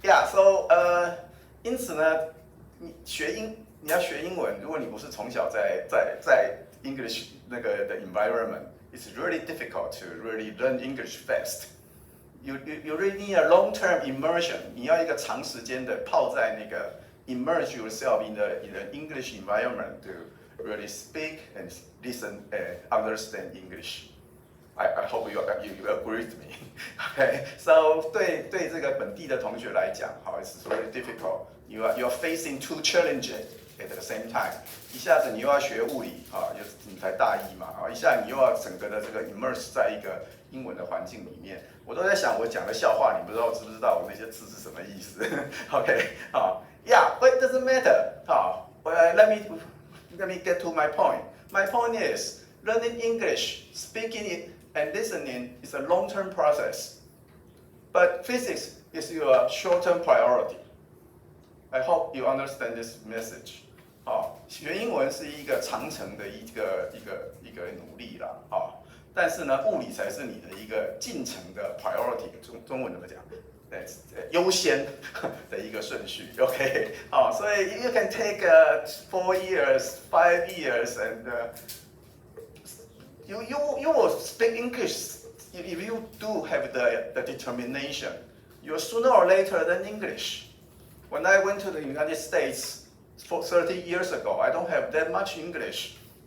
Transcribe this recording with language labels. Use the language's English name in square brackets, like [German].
[English] So [Chinese] 因此呢，你要学英文，如果你不是从小在 [English] English 那个的 environment, it's really difficult to really learn English fast. You really need a long-term immersion. [Chinese] 你要一个长时间的泡在那个 [English] immerse yourself in the English environment to really speak and listen and understand English. I hope you agree with me. Okay, so [Chinese] 对这个本地的同学来讲，好 [English] ，it's very difficult. You are facing two challenges at the same time. [Chinese] 一下子你又要学物理啊，你才大一嘛，啊，一下你又要整个的这个 immerse 在一个英文的环境里面。我都在想，我讲的笑话，你不知道知不知道我那些字是什么意思 ？OK， 好 ， [English] Yeah, but it doesn't matter. 好 ，Let me get to my point. My point is learning English, speaking it. And listening is a long-term process, but physics is your short-term priority. I hope you understand this message. [Chinese] 学英文是一个长程的一个努力啦，但是呢，物理才是你的一个进程的 priority。中文怎么讲？优先的一个顺序。 [English] OK， 所以 you can take 4 years, 5 years, and You will speak English if you do have the determination. You're sooner or later learn English. When I went to the United States 30 years ago, I don't have that much English.